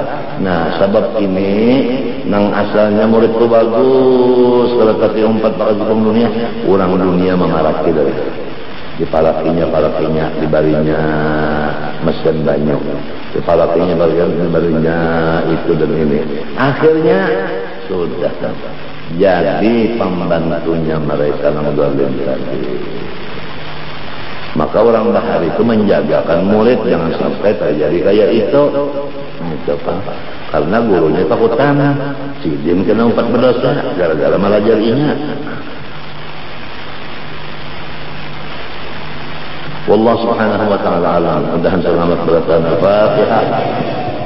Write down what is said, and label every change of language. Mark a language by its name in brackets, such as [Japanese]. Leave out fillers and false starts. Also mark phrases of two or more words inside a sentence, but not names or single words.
[Banjar] Nah, sebab ini nang asalnya murid itu bagus, kalau terumpat bakal cipung dunia, orang dunia mengaraki dari dipalakinya dibarinya mesin banyak, dibarinya itu dan ini, akhirnya sudah jadi pembantunya mereka yang zalim tadi. Maka orang bahari itu menjagakan murid jangan sampai terjadi kayak itu. Karena gurunya takutan, sidin kena 4 berdosa gara-gara melajarinya. [Arabic] والله سبحانه وتعالى أعلم. [Banjar] Mudah-mudahan selamat berkata Al-Fatihah.